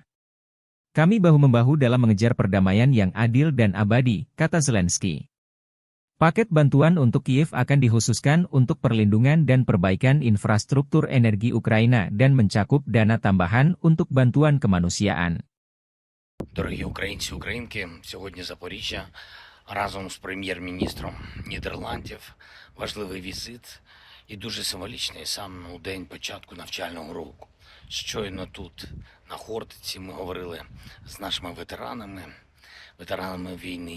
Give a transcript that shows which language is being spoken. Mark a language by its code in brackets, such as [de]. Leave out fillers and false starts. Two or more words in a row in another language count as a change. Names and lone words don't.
[id] Kami bahu-membahu dalam mengejar perdamaian yang adil dan abadi, kata Zelensky. Paket bantuan untuk Kiev akan dikhususkan untuk perlindungan dan perbaikan infrastruktur energi Ukraina dan mencakup dana tambahan untuk bantuan kemanusiaan. [uk] Дорогі українці, українки, сьогодні Запоріжжя разом з прем'єр-міністром Нідерландів. Важливий візит і дуже символічний сам у день початку навчального року. Щойно тут, на Хортиці, ми говорили з нашими ветеранами війни.